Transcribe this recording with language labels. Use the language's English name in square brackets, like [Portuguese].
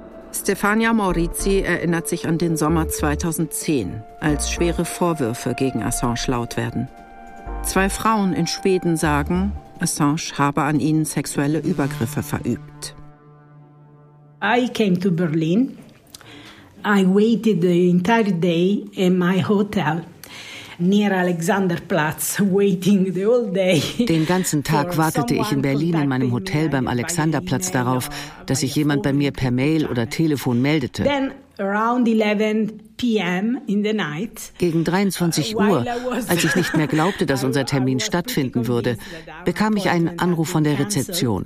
[German] Stefania Morizzi erinnert sich an den Sommer 2010, als schwere Vorwürfe gegen Assange laut werden. Zwei Frauen in Schweden sagen, Assange habe an ihnen sexuelle Übergriffe verübt. [English] I came to Berlin. I waited the entire day in my hotel near Alexanderplatz, waiting the whole day. [German] Den ganzen Tag wartete ich in Berlin in meinem Hotel beim Alexanderplatz darauf, dass sich jemand bei mir per Mail oder Telefon meldete. [English] Then around 11 p.m. in the night. [German] Gegen 23 Uhr, als ich nicht mehr glaubte, dass unser Termin stattfinden würde, bekam ich einen Anruf von der Rezeption.